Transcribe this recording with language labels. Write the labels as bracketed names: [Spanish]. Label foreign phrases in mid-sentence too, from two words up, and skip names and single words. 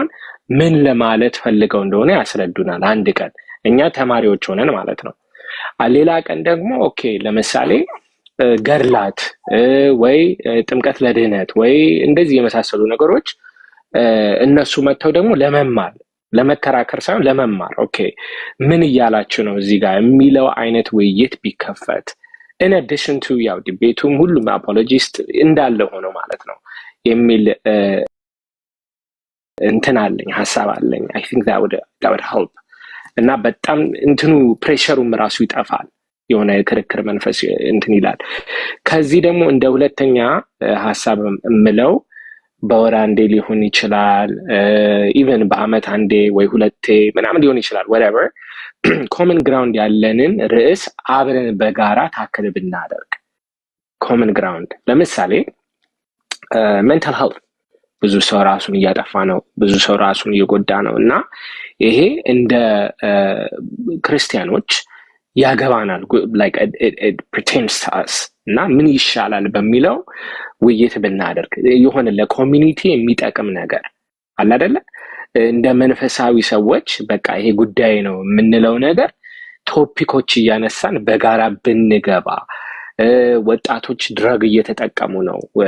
[Amharic] ምን ለማለት ፈልገው እንደሆነ ያስረዱናል። አንድ ቀን እኛ ተማሪዎች ሆነን ማለት ነው። ሌላ ቀን ደግሞ ኦኬ ለምሳሌ ገድላት ወይ ጥምቀት ለድህነት ወይ እንደዚህ የመሳሰሉ ነገሮች እነሱ መተው ደግሞ ለመማር ለመከራከር ሳይሆን ለመማር ኦኬ ምን ይያላችሁ ነው እዚህ ጋር የሚለው አይነት ውይይት ቢከፈት [English] in addition to [Amharic] ያው ዲቤቱም ሁሉም አፖሎጂስት እንዳለ ሆኖ ማለት ነው የሚል እንትን አለኝ ሐሳብ አለኝ። [English] I think that would help [Amharic] እና በጣም እንትኑ ፕሬሸሩም ራሱ ይጠፋል። የሆነ ክርክር መንፈስ እንትን ይላል። ከዚህ ደግሞ እንደ ሁለተኛ ሐሳብ እምለው በወር አንዴ ሊሆን ይችላል ኢቨን በአመት አንዴ ወይ ሁለቴ ምናምን ሊሆን ይችላል [English] whatever common ground [Amharic] ያለንን ርዕስ አብረን በጋራ ታክል ብናደርግ [English] common ground [Amharic] ለምሳሌ [English] mental health [Amharic] ብዙ ሰው ራሱን እያጠፋ ነው፣ ብዙ ሰው ራሱን እየጎዳ ነው እና ይሄ እንደ ክርስቲያኖች ያገባናል [English] like it pertains to us [Amharic] እና ምን ይሻላል በሚለው ውይይት ብናደርግ የሆነ ለኮሚኒቲ የሚጠቅም ነገር አለ አይደለ? እንደ መንፈሳዊ ሰዎች በቃ ይሄ ጉዳይ ነው የምንለው ነገር ቶፒኮች እያነሳን በጋራ ብንገባ ወጣቶች ድረግ እየተጠቀሙ ነው